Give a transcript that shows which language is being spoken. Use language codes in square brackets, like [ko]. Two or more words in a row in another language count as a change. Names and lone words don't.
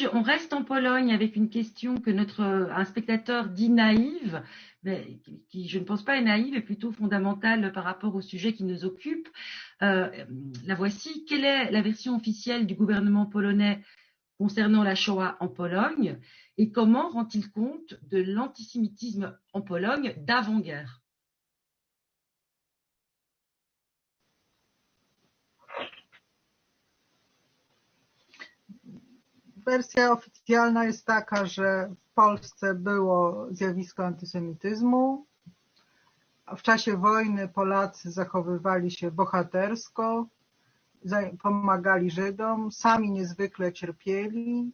[fr] On reste en Pologne avec une question que un spectateur dit naïve, mais qui je ne pense pas est naïve, est plutôt fondamentale par rapport au sujet qui nous occupe. La voici. Quelle est la version officielle du gouvernement polonais concernant la Shoah en Pologne et comment rend-il compte de l'antisémitisme en Pologne d'avant-guerre? [pl] Wersja oficjalna jest taka, że w Polsce było zjawisko antysemityzmu. W czasie wojny Polacy zachowywali się bohatersko, pomagali Żydom, sami niezwykle cierpieli.